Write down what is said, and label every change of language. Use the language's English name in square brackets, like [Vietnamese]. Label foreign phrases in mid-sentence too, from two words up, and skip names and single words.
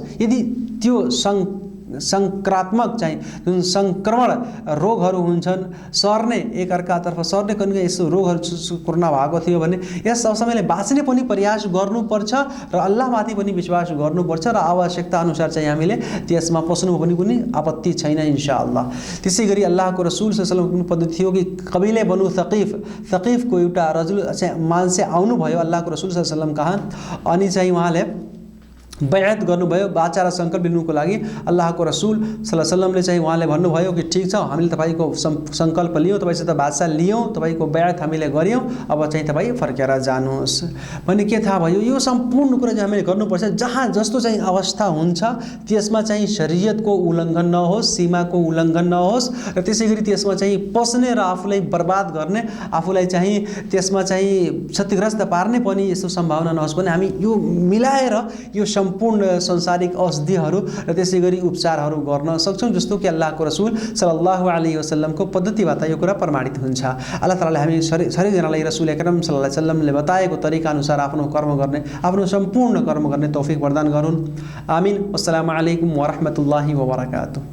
[Nepali] यदि त्यो सङ्क्रात्मक चाहिँ जुन सङ्क्रमण रोगहरू हुन्छन् सर्ने एकअर्कातर्फ सर्ने कहिले यस्तो रोगहरू कोरोना भएको थियो भने यस समयले बाँच्ने पनि प्रयास गर्नुपर्छ र अल्लाहमाथि पनि विश्वास गर्नुपर्छ र आवश्यकता अनुसार चाहिँ हामीले त्यसमा पस्नुमा पनि कुनै आपत्ति छैन इन्शाअल्लाह। त्यसै गरी अल्लाहको रसुल [Arabic] صلى الله عليه وسلم [Nepali] पद्धति थियो कि कबिले बनु सकीफको एउटा रजुल चाहिँ मान्छे आउनुभयो अल्लाहको रसुल [Arabic] صلى الله عليه وسلم [Nepali] कहाँ अनि चाहिँ उहाँले बैअत गर्नुभयो बाचा र सङ्कल्प लिनुको लागि। अल्लाहको रसुल [Arabic] صلى الله عليه وسلم [Nepali] चाहिँ उहाँले भन्नुभयो कि ठिक छ हामीले तपाईँको सङ्कल्प लियौँ, तपाईँसित बाचा लियौँ, तपाईँको बैअत हामीले गऱ्यौँ, अब चाहिँ तपाईँ फर्केर जानुहोस् भने के थाहा भयो यो सम्पूर्ण कुरा चाहिँ हामीले गर्नुपर्छ। जहाँ जस्तो चाहिँ अवस्था हुन्छ त्यसमा चाहिँ शरीयतको उल्लङ्घन नहोस्, सीमाको उल्लङ्घन नहोस् र त्यसै गरी त्यसमा चाहिँ पस्ने र आफूलाई बर्बाद गर्ने आफूलाई चाहिँ त्यसमा चाहिँ क्षतिग्रस्त पार्ने पनि यस्तो सम्भावना नहोस् भने हामी यो मिलाएर यो सम्पूर्ण संसारिक औषधिहरू र त्यसै गरी उपचारहरू गर्न सक्छौँ जस्तो कि अल्लाहको रसुल [Arabic] صلى الله عليه وسلم [Nepali] पद्धतिबाट यो कुरा प्रमाणित हुन्छ। अल्लाह तालाले हामी सबैजनालाई [Arabic] رسول أكرم صلى الله عليه وسلم [Nepali] बताएको तरिका अनुसार आफ्नो कर्म गर्ने आफ्नो सम्पूर्ण कर्म गर्ने तौफिक प्रदान गरून्। आमीन। [Arabic] السلام عليكم و رحمة الله و بركاته.